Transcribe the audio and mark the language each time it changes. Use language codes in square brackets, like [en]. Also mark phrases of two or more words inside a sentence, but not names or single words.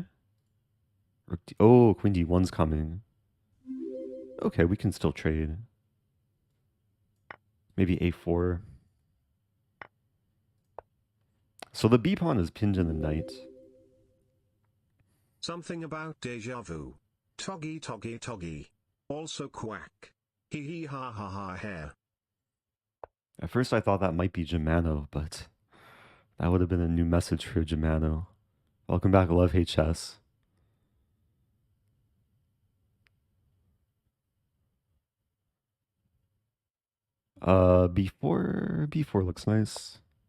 [en] Oh, queen d1's coming. Okay, we can still trade. Maybe a4. So the b pawn is pinned in the knight. Something about deja vu. Toggy toggy toggy. Also quack. Hee hee ha ha ha hair. At first I thought that might be Germano, but that would have been a new message for Germano. Welcome back, Love Hate Chess. B4 looks nice.